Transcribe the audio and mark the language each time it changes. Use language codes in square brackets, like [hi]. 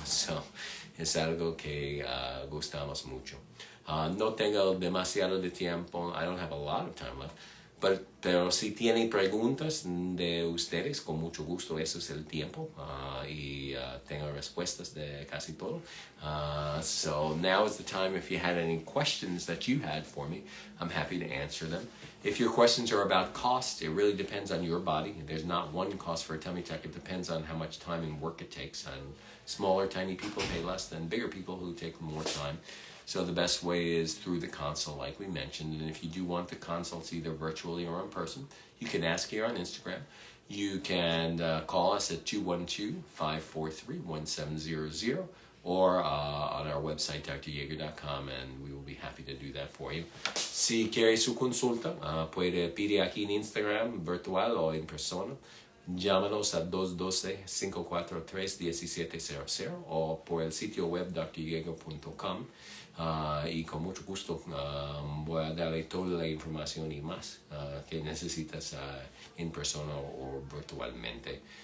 [es] So, es algo que gustamos mucho. No tengo demasiado de tiempo, [en] I don't have a lot of time left, [es] pero si tienen preguntas de ustedes, con mucho gusto, eso es el tiempo, y tengo respuestas de casi todo. [en] So now is the time. If you had any questions that you had for me, I'm happy to answer them. If your questions are about cost, it really depends on your body. There's not one cost for a tummy tuck. It depends on how much time and work it takes. And smaller, tiny people pay less than bigger people who take more time. So the best way is through the consult, like we mentioned. And if you do want the consults either virtually or in person, you can ask here on Instagram. You can call us at 212-543-1700 or on our website, dryager.com, and we will be happy to do that for you. [es] Si quiere su consulta, puede pedir aquí en Instagram, virtual o en persona. Llámanos a 212-543-1700 o por el sitio web dryager.com. Y con mucho gusto voy a darle toda la información y más que necesitas en persona o virtualmente.